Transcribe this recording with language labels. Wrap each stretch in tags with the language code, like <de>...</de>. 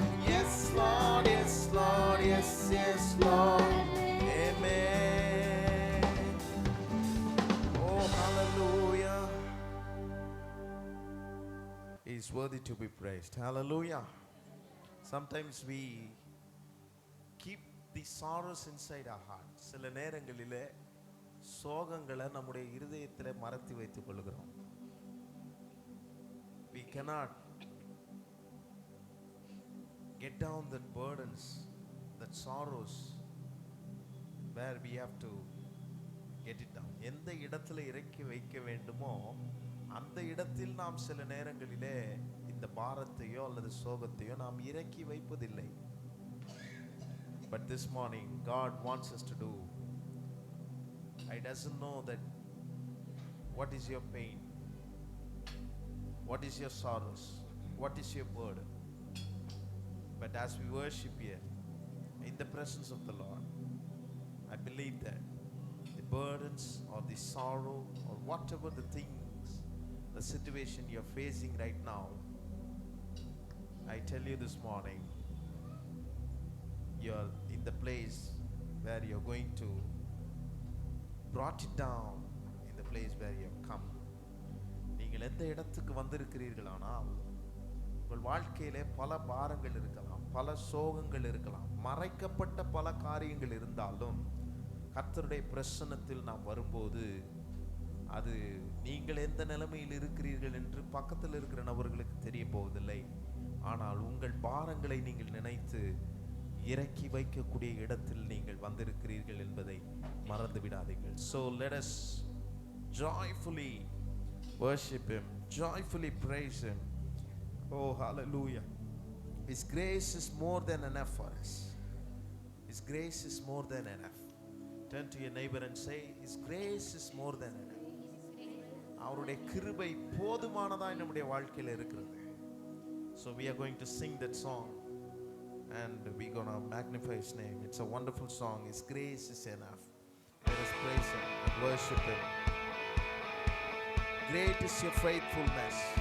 <en>Yes, Lord, yes, Lord, yes, yes, Lord, amen. Oh, hallelujah. He is worthy to be praised. Hallelujah. Sometimes we keep the sorrows inside our heart.</en> <ta>சில நேரங்களிலே சோகங்களை நம்முடைய இருதயத்திலே மறைத்து வைத்துக் கொள்கிறோம்.</ta> <en>We cannot get down that burdens, that sorrows, where we have to get it down.</en> <ta>எந்த இடத்துல இறக்கி வைக்க வேண்டுமோ அந்த இடத்தில் நாம் சில நேரங்களிலே இந்த பாரத்தையோ அல்லது சோகத்தையோ நாம் இறக்கி வைப்பதில்லை.</ta> <en>But this morning God wants us to do. I doesn't know that what is your pain, what is your sorrows, what is your burden. But as we worship here in the presence of the Lord, I believe that the burdens or the sorrow or whatever the things, the situation you're facing right now, I tell you this morning, you're in the place where you're going to brought it down in the place where you have come.</en> <ta>நீங்கள் எந்த இடத்துக்கு வந்திருக்கிறீர்களானால் உங்கள் வாழ்க்கையிலே பல பாரங்கள் இருக்கலாம், பல சோகங்கள் இருக்கலாம், மறைக்கப்பட்ட பல காரியங்கள் இருந்தாலும் கர்த்தருடைய பிரசன்னத்தில் நாம் வரும்போது அது நீங்கள் எந்த நிலைமையில் இருக்கிறீர்கள் என்று பக்கத்தில் இருக்கிற நபர்களுக்கு தெரிய போவதில்லை. ஆனால் உங்கள் பாரங்களை நீங்கள் நினைத்து இறக்கி வைக்கக்கூடிய இடத்தில் நீங்கள் வந்திருக்கிறீர்கள் என்பதை மறந்து விடாதீர்கள்.</ta> <en>So let us joyfully worship Him, joyfully praise Him. Oh, hallelujah. His grace is more than enough for us. His grace is more than enough. Turn to your neighbor and say, His grace is more than enough.</en> <ta>அவருடைய கிருபை போதுமானதாய் நம்முடைய வாழ்க்கையில் இருக்கிறது.</ta> <en>So we are going to sing that song and we're going to magnify His name. It's a wonderful song. His grace is enough. Let us praise Him and worship Him. Great is your faithfulness.</en>